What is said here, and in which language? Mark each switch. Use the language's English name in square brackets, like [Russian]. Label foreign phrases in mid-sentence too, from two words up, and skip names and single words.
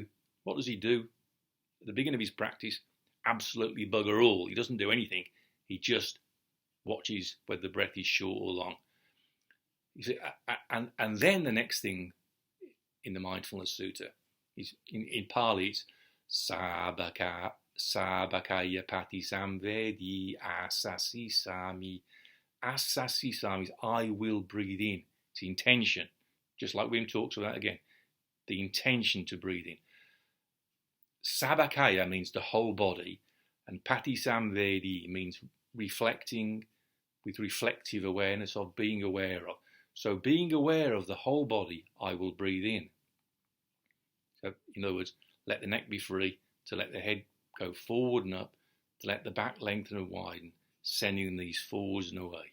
[English] What does he do at the beginning of his practice? Absolutely bugger all. He doesn't do anything. He just watches whether the breath is short or long. You see, and then the next thing in the Mindfulness Sutta is in Pali, it's [Pali] sabakaya pati samvedi asasi sami. Asasi sami [English] is I will breathe in. It's intention, just like Wim talks about again, the intention to breathe in. Sabakaya means the whole body, and [Pali] pati samvedi [English] means reflecting with reflective awareness of being aware of. So being aware of the whole body, I will breathe in. So in other words, let the neck be free, to let the head go forward and up, to let the back lengthen and widen, sending these forwards and away.